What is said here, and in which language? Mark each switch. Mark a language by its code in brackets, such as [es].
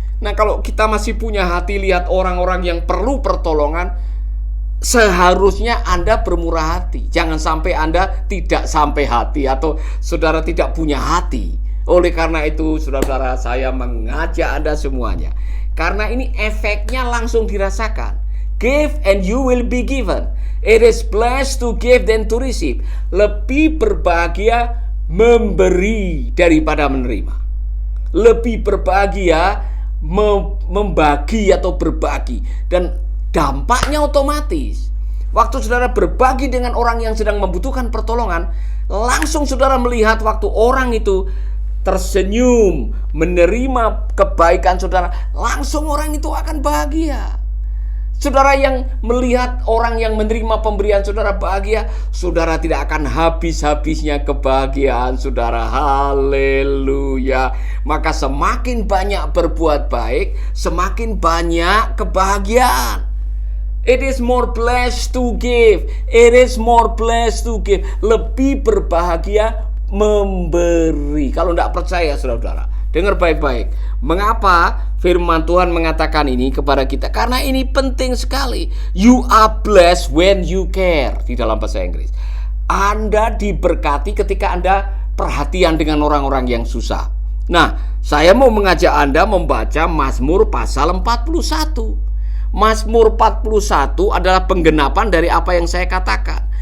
[id] Nah, kalau kita masih punya hati lihat orang-orang yang perlu pertolongan, seharusnya Anda bermurah hati. Jangan sampai Anda tidak sampai hati atau saudara tidak punya hati. Oleh karena itu, saudara-saudara, saya mengajak Anda semuanya. Karena ini efeknya langsung dirasakan. [en] Give and you will be given. It is blessed to give than to receive. [id] Lebih berbahagia memberi daripada menerima. Lebih berbahagia membagi atau berbagi. Dan dampaknya otomatis. Waktu saudara berbagi dengan orang yang sedang membutuhkan pertolongan, langsung saudara melihat waktu orang itu tersenyum, menerima kebaikan saudara, langsung orang itu akan bahagia. Saudara yang melihat orang yang menerima pemberian saudara bahagia, saudara tidak akan habis-habisnya kebahagiaan saudara. Haleluya. Maka semakin banyak berbuat baik, semakin banyak kebahagiaan. [en] It is more blessed to give. It is more blessed to give. [id] Lebih berbahagia memberi. Kalau tidak percaya, saudara-saudara, dengar baik-baik. Mengapa firman Tuhan mengatakan ini kepada kita? Karena ini penting sekali. [en] You are blessed when you care. [id] Di dalam bahasa Inggris, Anda diberkati ketika Anda perhatian dengan orang-orang yang susah. Nah, saya mau mengajak Anda membaca Mazmur pasal 41. Mazmur 41 adalah penggenapan dari apa yang saya katakan.